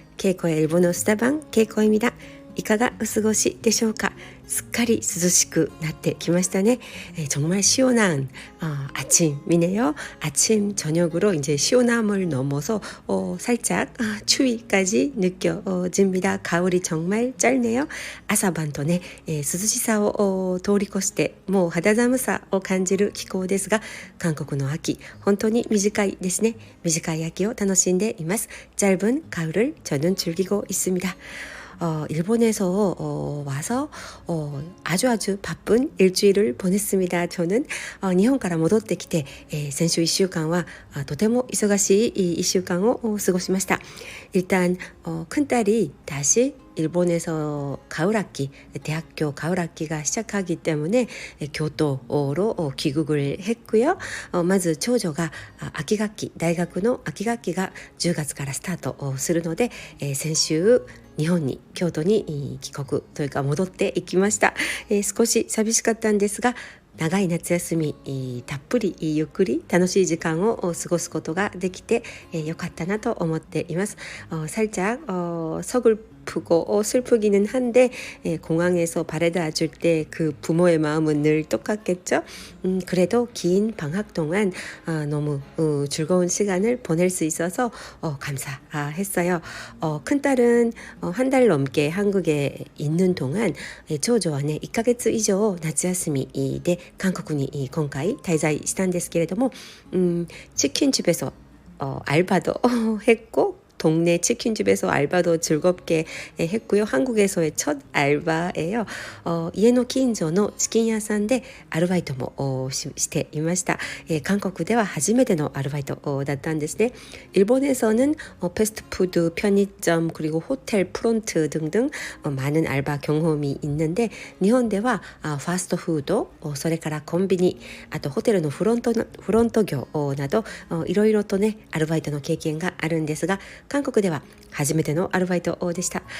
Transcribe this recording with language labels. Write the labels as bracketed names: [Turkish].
[Korean] ケイコ의 일본어 수다방ケイコ입니다。 [Japanese] いかがお過ごしでしょうか。すっかり涼しくなってきましたね。 [Korean] 정말 시원한 아침이네요. 아침 저녁으로 이제 시원함을 넘어서 살짝 추위까지 느껴집니다. 가을이 정말 짧네요. [Japanese] 아사반도네 涼しさを通り越してもう肌寒さを感じる気候ですが、韓国の秋本当に短いですね。短い秋を楽しんでいます。 [Korean] 짧은 가을을 저는 즐기고 있습니다. 일본에서 와서 아주 바쁜 일주일을 보냈습니다. 저는 일본 [Japanese] から戻ってきて、先週1週間はとても忙しい1週間を過ごしました。 [Korean] 일단 큰딸이 다시 일본에서 가을학기, 대학교 가을학기가 시작하기 때문에 교토로 귀국을 했고요. [Japanese] まず長女が秋学期、大学の秋学期が10月からスタートするので、先週日本に京都に帰国というか戻っていきました。少し寂しかったんですが、長い夏休みたっぷりゆっくり楽しい時間を過ごすことができてよかったなと思っています。 [Korean] 살짝 서글프고 슬프기는 한데 공항에서 바래다 줄 때 그 부모의 마음은 늘 똑같겠죠. 그래도 긴 방학 동안 너무 즐거운 시간을 보낼 수 있어서 감사했어요. 큰딸은 한 달 넘게 한국에 있는 동안 [Japanese] 長女はね1ヶ月以上夏休みで韓国に今回滞在したんですけれども、 [Korean] 치킨집에서 알바도 했고 동네 치킨집에서 알바도 즐겁게 했고요. 한국에서의 첫 알바예요. [Japanese] 이에노 긴조の チキン屋さんでアルバイトもしていました。韓国では初めてのアルバイトだったんですね。 [Korean] 일본에서는 패스트푸드, 편의점, 그리고 호텔 프론트 등등 많은 알바 경험이 있는데, [Japanese] 일본ではファストフード、それからコンビニ、あとホテルのフロント業などいろいろとねアルバイトの経験があるんですが、韓国では初めてのアルバイトでした。